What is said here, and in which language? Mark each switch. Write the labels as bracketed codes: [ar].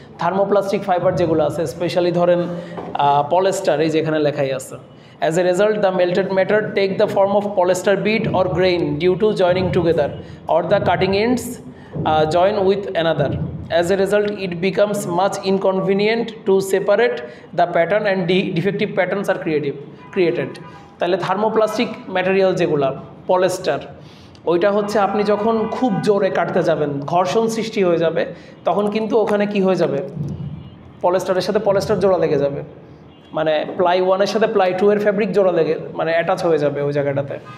[bn] Thermoplastic fibre যেগুলো আছে, specially ধরেন পলেস্টার, এই যেখানে লেখাই আছে, [en] As a result the melted matter take the form of polyester bead or grain due to joining together or the cutting ends join with another. As a result, it becomes much inconvenient to separate the pattern and defective patterns are created. [bn] তাহলে thermoplastic material যেগুলা, polyester, ওইটা হচ্ছে আপনি যখন খুব জোরে কাটতে যাবেন, ঘর্ষণ সৃষ্টি হয়ে যাবে, তখন কিন্তু ওখানে কি হয়ে যাবে? পলেস্টারের সাথে পলেস্টার জোড়া লেগে যাবে, মানে প্লাই 1-এর সাথে প্লাই 2-এর ফ্যাব্রিক জোড়া লেগে মানে অ্যাটাচ হয়ে যাবে ওই জায়গাটাতে।